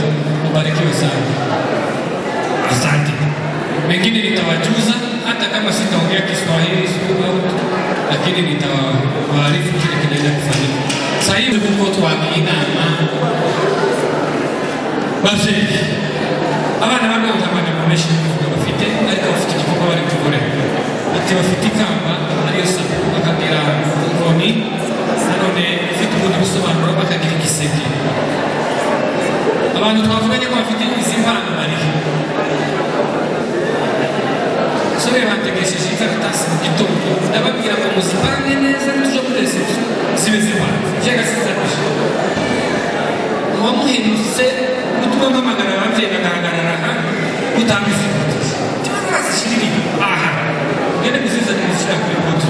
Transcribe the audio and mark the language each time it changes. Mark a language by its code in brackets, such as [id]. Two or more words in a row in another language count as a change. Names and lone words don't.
[sw] Mbarikiwe sana, asante. Mengine nitawajuza hata kama sitaongea Kiswahili lakini nitawaarifu kile kinaenda kufanyika. Sasa hivi tuko [rw] twakinama basi abana bamwe utamanya mumeshi bafite ariko bafite igikorwa bari gukora ati bafite ikamba ariyo sabu bakagira inkoni nanone ifite ubundi busobanuro bakagira igiseke. Abantu twavuganye ko bafite izi mpano bari sore bategesheje ikaratasi mu gitondo ndababwira ko muzipange neza n'uzo muri reception zibe zipanze cyangwa se zafashe uwamuhindutse utuma mpamagara ababyeyi bakahagarara gutanga ifoto cyangwa aha ngende kuzizana n'ishyira kuri poto.